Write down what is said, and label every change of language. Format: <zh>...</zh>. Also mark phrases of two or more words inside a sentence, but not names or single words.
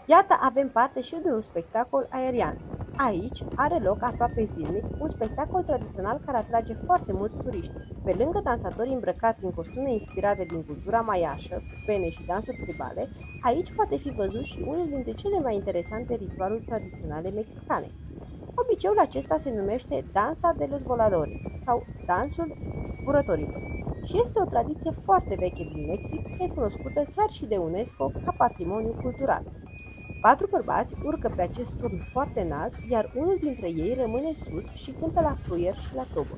<ro>Iată, avem parte și de un spectacol aerian. Aici are loc aproape zilnic un spectacol tradițional care atrage foarte mulți turiști. Pe lângă dansatorii îmbrăcați în costume inspirate din cultura maiașă, cu pene și dansuri tribale, aici poate fi văzut și unul dintre cele mai interesante ritualuri tradiționale mexicane. Obiceiul acesta se numește Dansa de los Voladores sau Dansul Zburătorilor și este o tradiție foarte veche din Mexic, recunoscută chiar și de UNESCO ca patrimoniu cultural. Patru bărbați urcă pe acest turn foarte înalt, iar unul dintre ei rămâne sus și cântă la fluier și la tobă.</ro>